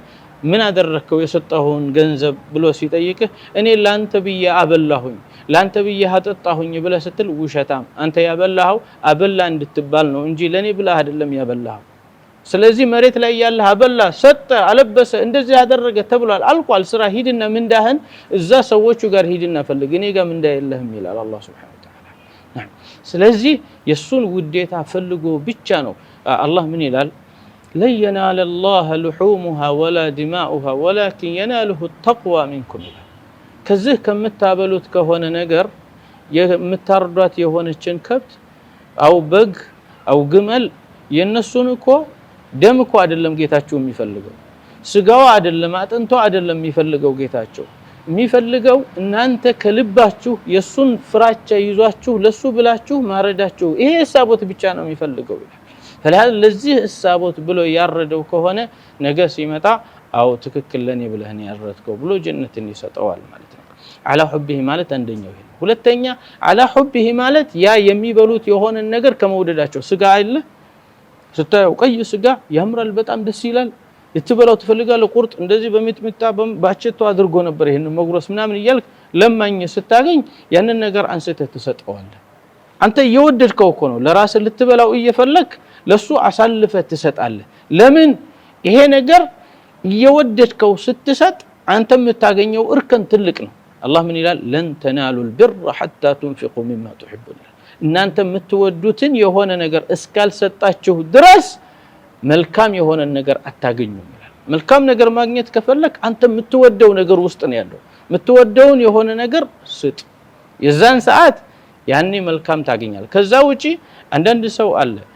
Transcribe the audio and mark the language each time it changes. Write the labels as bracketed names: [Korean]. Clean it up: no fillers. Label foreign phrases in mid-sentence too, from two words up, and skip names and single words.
[Amharic] ምን አደረከው የሰጠውን ገንዘብ ብሎ ሲጠይቅህ እኔ ላንተ ብዬ አበላሁኝ ላንተ ብዬ አጠጣሁኝ ብለህ ስትል ውሸታም፣ አንተ ያበላኸው አበላ እንድትባል ነው እንጂ ለኔ ብለህ አይደለም ያበላኸው። ስለዚህ መሬት ላይ ያለህ አበላ፣ ሰጠ፣ አለበሰ፣ እንደዚህ ያደረገ ተብሏል፣ አልቋል። ስራ ሂድና ምንዳህን እዛ ሰዎቹ ጋር ሂድና ፈልግ፣ እኔ ጋር ምንዳ የለህም ይላል አላህ [Arabic] سبحانه وتعالى። [Amharic] ስለዚህ የሱን ውዴታ ፈልጎ ብቻ ነው አላህ ምን ይላል? [Arabic] لن ينال الله لحومها ولا دماؤها ولكن يناله التقوى منكم [Amharic] ከዚህ ከምታበሉት ከሆነ ነገር የምታርዷት የሆነችን ከብት አው በግ አው ግመል የነሱን እኮ ደም እኮ አይደለም ጌታቸው የሚፈልገው፣ ስጋው አይደለም አጥንቶ አይደለም የሚፈልገው። ጌታቸው የሚፈልገው እናንተ ከልባችሁ የሱን ፍራቻ ይዟችሁ ለሱ ብላችሁ ማረዳችሁ። ይሄ ሐሳቦት ብቻ ነው የሚፈልገው። فلهذا ለዚህ ሐሳቦት ብሎ ያረደው ከሆነ ነገ ሲመጣ አው ትክክል ለኔ ብለህ ነው ያረድከው ብሎ ጀነትን ይሰጠዋል ማለት ነው። [Arabic] على حبه [Amharic] ማለት አንደኛው ይሄ። ሁለተኛ [Arabic] على حبه [Amharic] ማለት ያ የሚበሉት የሆነ ነገር ከመውደዳቸው ስጋ አይደለ ስታየው ቀይ ስጋ ያምራል፣ በጣም ደስ ይላል፣ ልትበላው ትፈልጋለህ። ቁርጥ እንደዚህ በሚጥሚጣ ባቸቶ አድርጎ ነበር ይሄን መጉረስ ምናምን እያልክ ለማኝ ስታገኝ ያንን ነገር አንስተህ ትሰጠዋለህ። አንተ እየወደድከው እኮ ነው ለራስ ልትበላው እየፈለክ ለሱ አሳልፈህ ትሰጣለህ። ለምን? ይሄ ነገር እየወደድከው ስትሰጥ አንተ የምታገኘው እርከን ትልቅ ነው። አላህ ምን ይላል? [Arabic] لن تنالوا البر حتى تنفقوا مما تحبون። [Amharic] እናንተ የምትወዱትን የሆነ ነገር እስካልሰጣችሁ ድረስ መልካም የሆነ ነገር አታገኙም ይላል። መልካም ነገር ማግኘት ከፈለክ አንተ የምትወደው ነገር ውስጥ ነው ያለው። የምትወደውን የሆነ ነገር ስጥ፣ የዛን ሰዓት ያኔ መልካም ታገኛለህ። ከዛ ውጪ አንዳንድ ሰው አለ